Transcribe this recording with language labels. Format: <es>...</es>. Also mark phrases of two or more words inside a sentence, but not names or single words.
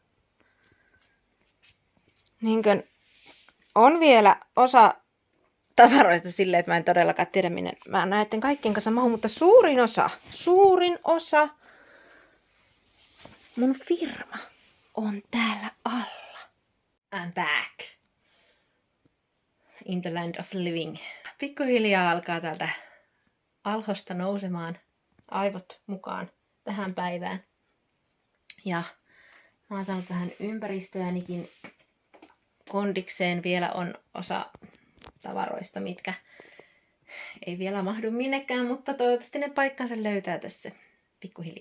<fi>Niinkön on vielä osa tavaroista silleen, että mä en todellakaan tiedä, minne mä näiden kaikkien kanssa mahun, mutta suurin osa mun firma on täällä alla.</fi> <en>I'm back. In the land of living.</en> <fi>Pikkuhiljaa alkaa täältä alhosta nousemaan aivot mukaan tähän päivään. Ja mä oon saanut vähän ympäristöänikin kondikseen. Vielä on osa tavaroista, mitkä ei vielä mahdu minnekään, mutta toivottavasti ne paikkansa löytää tässä pikkuhiljaa.</fi>